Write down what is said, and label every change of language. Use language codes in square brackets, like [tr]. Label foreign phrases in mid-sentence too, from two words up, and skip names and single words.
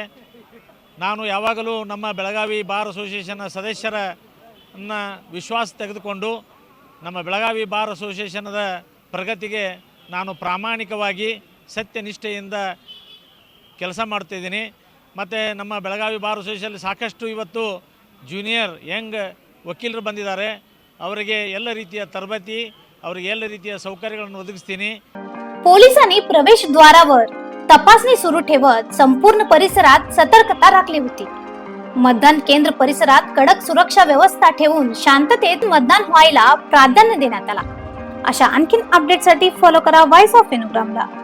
[kn] ನಾನು ಯಾವಾಗಲೂ ನಮ್ಮ ಬೆಳಗಾವಿ ಬಾರ್ ಅಸೋಸಿಯೇಷನ್ನ ಸದಸ್ಯರನ್ನ ವಿಶ್ವಾಸ ತೆಗೆದುಕೊಂಡು ನಮ್ಮ ಬೆಳಗಾವಿ ಬಾರ್ ಅಸೋಸಿಯೇಷನದ ಪ್ರಗತಿಗೆ ನಾನು ಪ್ರಾಮಾಣಿಕವಾಗಿ ಸತ್ಯನಿಷ್ಠೆಯಿಂದ ಕೆಲಸ ಮಾಡ್ತಾಯಿದ್ದೀನಿ. ಮತ್ತು ನಮ್ಮ ಬೆಳಗಾವಿ ಬಾರ್ ಅಸೋಸಿಯೇಷನ್ ಸಾಕಷ್ಟು ಇವತ್ತು [en] junior young [kn] ವಕೀಲರು ಬಂದಿದ್ದಾರೆ. ಅವರಿಗೆ ಎಲ್ಲ ರೀತಿಯ तरबेती, ಅವರಿಗೆ ಎಲ್ಲ ರೀತಿಯ सौकर्याಗಳನ್ನು ಒದಗಿಸ್ತೀನಿ. [mr] पोलिसांनी प्रवेशद्वारावर तपासणी सुरू ठेवत संपूर्ण परिसरात सतर्कता राखली होती. मतदान केंद्र परिसरात कडक सुरक्षा व्यवस्था ठेवून शांततेत मतदान व्हायला प्राधान्य देण्यात आला. अशा आणखीन अपडेटसाठी फॉलो करा व्हॉइस ऑफ विनुग्रामला.